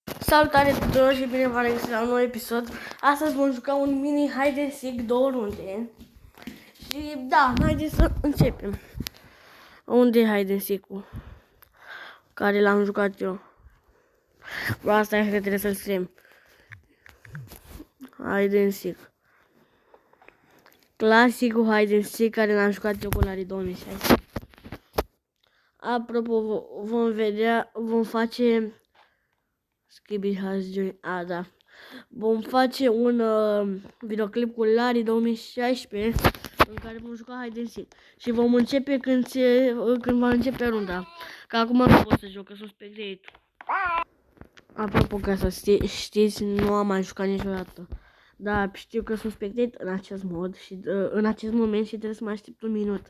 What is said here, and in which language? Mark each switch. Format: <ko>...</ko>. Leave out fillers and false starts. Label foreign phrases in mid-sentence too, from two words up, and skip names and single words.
<ro>Salutare tuturor și bine v-am regăsit la un nou episod. Astăzi vom juca un mini</ro> <en>hide and seek</en> <ro>2 runde. Și da, haideți să începem. Unde e</ro> <en>hide and seek-</en> <ro>ul? Care l-am jucat eu. Asta e că trebuie să-l scriem.</ro> <en>Hide and seek.</en> <ro>Clasicul</ro> <en>hide and seek</en> <ro>care l-am jucat eu cu Larry 2016. Apropo, vom face... da. Vom face un videoclip cu Larry 2016 în care vom juca</ro> <en>hide and seek.</en> <ro>Și vom începe când va începe runda. Că acum nu pot să joc, că sunt spectator. Apropo, ca să știți, nu am mai jucat niciodată. Da, știu că sunt spectator în acest mod și în acest moment și trebuie să mai aștept un minut.</ro>